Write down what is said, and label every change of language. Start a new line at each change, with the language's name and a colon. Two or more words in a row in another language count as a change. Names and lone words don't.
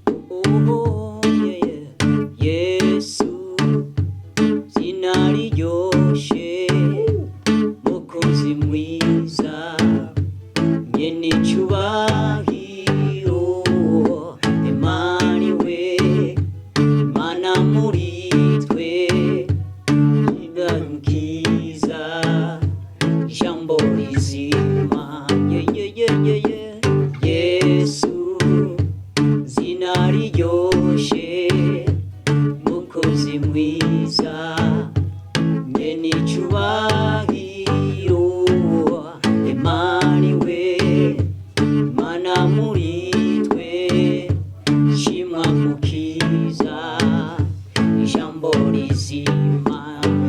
English: Oh, yeah, yeah. Yesu,
Rundi: zina riryoshe, mukozi mwiza, nyene icubahiro, Imana iwe, Imana muri twe, ingarukiza, ijambo rizima, ye, ye, ye, ye, ye. Yesu, zina riryoshe, mukozi mwiza, nyene icubahiro, Imana iwe, Imana muri twe, shimwa mukiza, ijambo rizima.